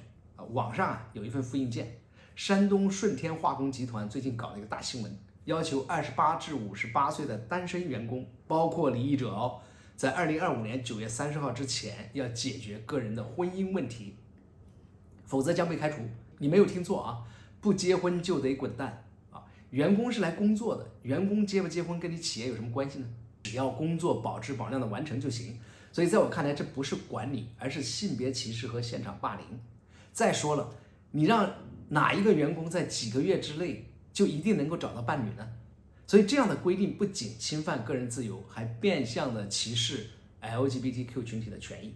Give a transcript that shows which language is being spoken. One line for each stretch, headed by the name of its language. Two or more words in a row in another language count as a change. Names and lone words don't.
Chinese: 網上有一份複印件，山東順天化工集團最近搞了一個大新聞，要求28至58歲的單身員工，包括離異者在2025年9月30號之前要解決個人的婚姻問題，否則將被開除。你沒有聽錯啊，不結婚就得滾蛋啊！員工是來工作的，員工結不結婚跟你企業有什麼關係呢？只要工作保质保量的完成就行。所以在我看来，这不是管理，而是性别歧视和现场霸凌。再说了，你让哪一个员工在几个月之内就一定能够找到伴侣呢？所以这样的规定不仅侵犯个人自由，还变相的歧视 LGBTQ 群体的权益。